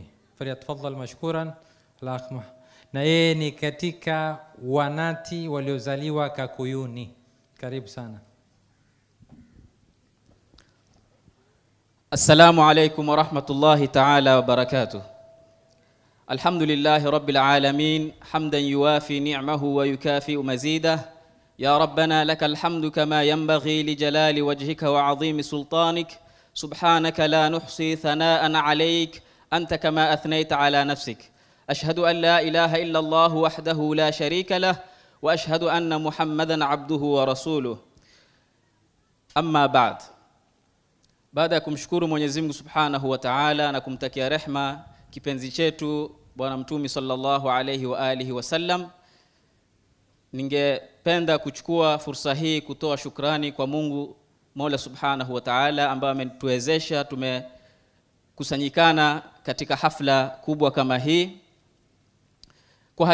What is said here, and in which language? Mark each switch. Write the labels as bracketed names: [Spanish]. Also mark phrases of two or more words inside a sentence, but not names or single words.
[Arabic] فليتفضل مشكورا الأخ. [Swahili] Na yeye ni katika wanati waliozaliwa Kakuyuni. Karibu sana. [Arabic] السلام عليكم ورحمة الله تعالى وبركاته. الحمد لله رب العالمين حمدا يوافي نعمه ويكافئ مزيده. يا ربنا لك الحمد كما ينبغي لجلال وجهك وعظيم سلطانك. سبحانك لا نحصي ثناء عليك أنت كما أثنيت على نفسك. أشهد أن لا إله إلا الله وحده لا شريك له، وأشهد أن محمدا عبده ورسوله. أما بعد، [Swahili] baada ya kumshukuru Mwenyezi Mungu [Arabic] سبحانه وتعالى [Swahili] na kumtakia rehma kipenzi chetu Bwana Mtume [Arabic] صلى الله عليه وعلى آله وسلم, [Swahili] ningependa kuchukua fursa hii kutoa shukrani kwa Mungu Mola [Arabic] سبحانه وتعالى [Swahili] ambaye ametuwezesha tumekusanyikana katika hafla kubwa kama hii.